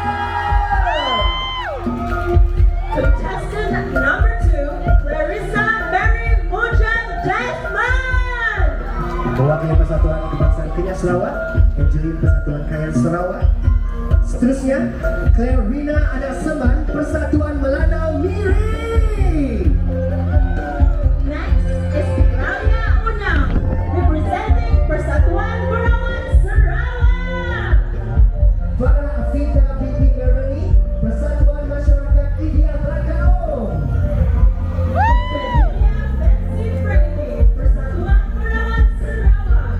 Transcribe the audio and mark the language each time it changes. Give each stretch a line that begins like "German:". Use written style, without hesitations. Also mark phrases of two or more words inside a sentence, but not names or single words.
English: Contestant number 2, Clarissa Mary Mujan Desmond.
Malay: Mewakili Persatuan Kebangsaan Kenyah Sarawak, Angelique Persatuan Kayan Sarawak. Seterusnya, Claire Rina Anak Seman, Persatuan Melanau Miri.
English: Next is Ralia Unang, representing Persatuan Perawan Sarawak. Farah Afida binti Merani, Persatuan Masyarakat India Belakang. Virginia Betsy Freddy, Persatuan Perawan Sarawak.